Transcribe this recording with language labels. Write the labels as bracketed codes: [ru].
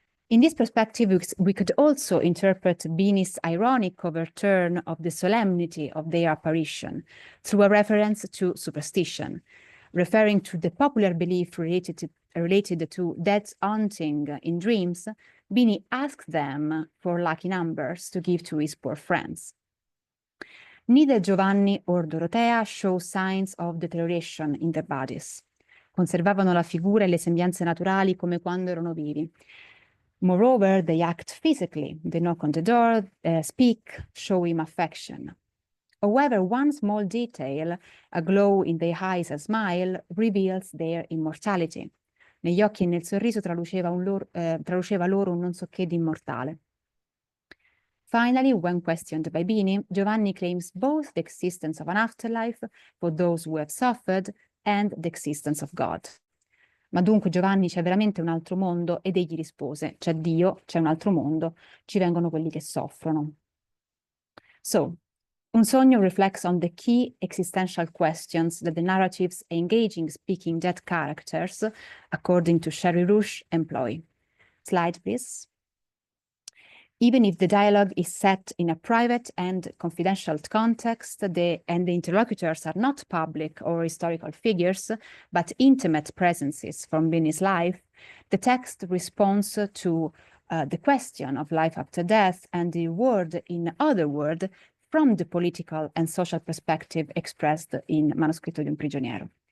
[en] In this perspective, we could also interpret Bini's ironic overturn of the solemnity of their apparition through a reference to superstition, referring to the popular belief related to death hunting in dreams. Bini asked them for lucky numbers to give to his poor friends. Neither Giovanni or Dorotea show signs of deterioration in their bodies. [it] Conservavano la figura e le sembianze naturali come quando erano vivi. [en] Moreover, they act physically. They knock on the door, speak, show him affection. However, one small detail, a glow in their eyes, a smile, reveals their immortality. [it] Negli occhi e nel sorriso traluceva loro un non so che di immortale. [en] Finally, when questioned by Bini, Giovanni claims both the existence of an afterlife for those who have suffered and the existence of God. [it] Ma dunque Giovanni c'è veramente un altro mondo? Ed egli rispose, c'è Dio, c'è un altro mondo, ci vengono quelli che soffrono. [en] So, Un Sogno reflects on the key existential questions that the narrative's engaging speaking dead characters, according to Sherry Rouge, employ. Slide, please. Even if the dialogue is set in a private and confidential context, and the interlocutors are not public or historical figures, but intimate presences from Vinny's life, the text responds to the question of life after death and the word in other word from the political and social perspective expressed in Manoscritto di un prigioniero.